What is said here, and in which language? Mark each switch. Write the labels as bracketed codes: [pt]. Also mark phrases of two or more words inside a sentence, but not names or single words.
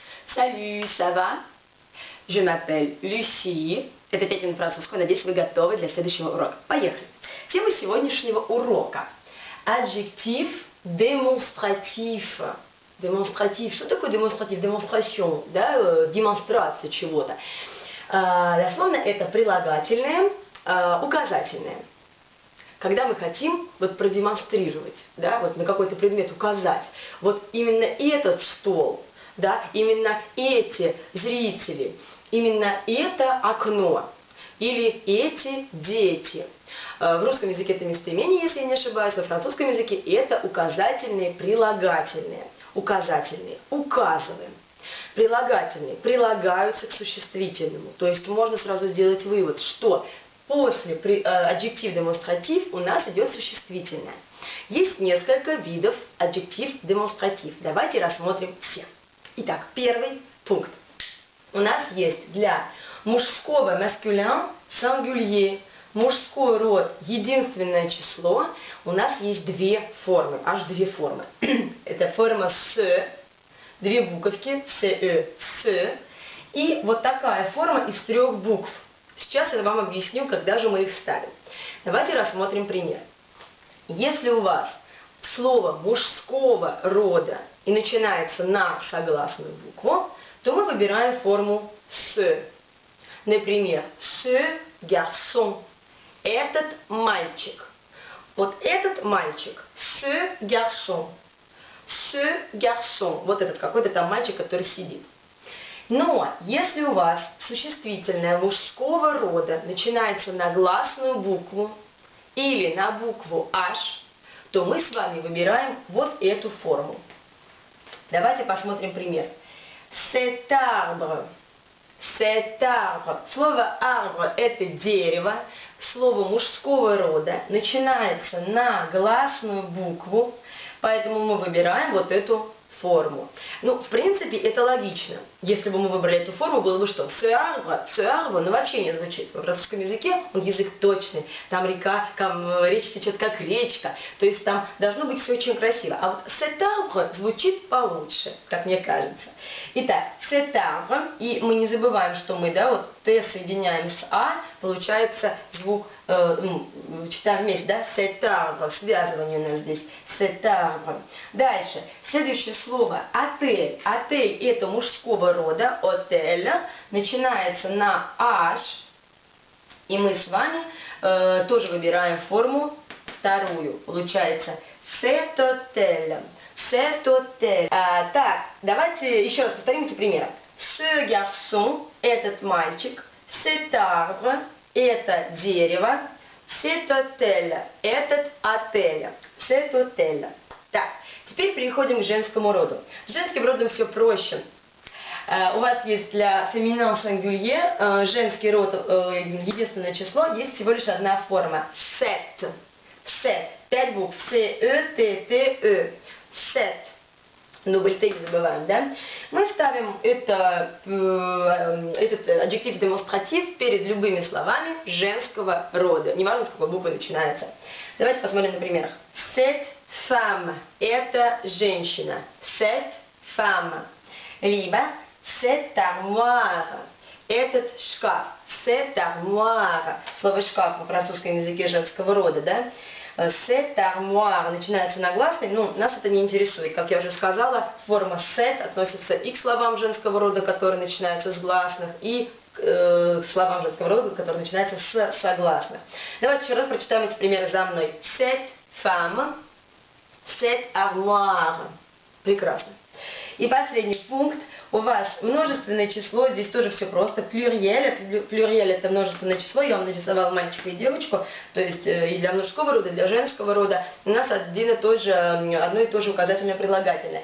[fr] Salut, ça va? Je m'appelle Lucie. [ru] Это 5 минут французского. Надеюсь, вы готовы для следующего урока. Поехали. Тема сегодняшнего урока. [fr] Adjectif démonstratif. Démonstratif. [ru] Что такое [fr] démonstratif? Démonstration, [ru] да, демонстрация чего-то. Дословно это прилагательное, указательное. Когда мы хотим вот продемонстрировать, да, вот на какой-то предмет указать, вот именно этот стол, да, именно эти зрители, именно это окно или эти дети. В русском языке это местоимение, если я не ошибаюсь, во французском языке это указательные, прилагательные. Указательные, указываем. Прилагательные прилагаются к существительному. То есть можно сразу сделать вывод, что после [fr] adjectif démonstratif [ru] у нас идет существительное. Есть несколько видов [fr] adjectif démonstratif. [ru] Давайте рассмотрим все. Итак, первый пункт. У нас есть для мужского [fr] masculin singulier, [ru] мужской род единственное число, у нас есть две формы, аж две формы. Это форма «с», две буковки, «с», «с», и вот такая форма из трех букв. Сейчас я вам объясню, когда же мы их ставим. Давайте рассмотрим пример. Если у вас слово мужского рода и начинается на согласную букву, то мы выбираем форму «с». Например, [fr] «ce garçon» – [ru] этот мальчик. Вот этот мальчик – [fr] «ce garçon». «Ce garçon» – [ru] вот этот какой-то там мальчик, который сидит. Но если у вас существительное мужского рода начинается на гласную букву или на букву «h», то мы с вами выбираем вот эту форму. Давайте посмотрим пример. [fr] Cet arbre. Cet arbre. [ru] Слово arbre – это дерево. Слово мужского рода начинается на гласную букву, поэтому мы выбираем вот эту форму. Ну, в принципе, это логично. Если бы мы выбрали эту форму, было бы что? [fr] Ce arbre, [ru] ну вообще не звучит. В французском языке он язык точный. Там река, там речь течет как речка. То есть там должно быть все очень красиво. А вот [fr] cet arbre [ru] звучит получше, как мне кажется. Итак, [fr] cet arbre, [ru] и мы не забываем, что мы, да, вот Т соединяем с А, получается звук, читаем вместе, да, [fr] cet arbre, [ru] связывание у нас здесь, [fr] cet arbre. [ru] Дальше, следующее слово отель. Отель это мужского рода, отель, начинается на H, и мы с вами тоже выбираем форму вторую, получается [fr] cet hôtel. Cet hôtel. [ru] Так, давайте еще раз повторим эти примеры. [fr] Ce garçon – [ru] этот мальчик. [fr] Cet arbre – [ru] это дерево. [fr] Cet hôtel – [ru] этот отель. [fr] Cet hôtel. [ru] Так, теперь переходим к женскому роду. С женским родом все проще. У вас есть для [fr] féminin singulier [ru] женский род, единственное число, есть всего лишь одна форма. [fr] Sept. Sept. 5 букв. C-E-T-T-E. Set. [ru] Дубль Т не забываем, да? Мы ставим этот [fr] adjectif démonstratif [ru] перед любыми словами женского рода. Неважно, с какой буквы начинается. Давайте посмотрим на примерах. [fr] Cette femme – [ru] это женщина. [fr] Cette femme. Либо cette armoire – [ru] этот шкаф. [fr] Cette armoire. [ru] Слово шкаф во французском языке женского рода, да? [fr] Cette armoire [ru] начинается на гласной, но нас это не интересует. Как я уже сказала, форма set относится и к словам женского рода, которые начинаются с гласных, и к словам женского рода, которые начинаются с согласных. Давайте еще раз прочитаем эти примеры за мной. [fr] Cette femme, cette armoire. [ru] Прекрасно. И последний пункт. У вас множественное число, здесь тоже все просто, плюриель. Плюриель это множественное число, я вам нарисовала мальчика и девочку, то есть и для мужского рода, и для женского рода. У нас одно и то же указательное прилагательное.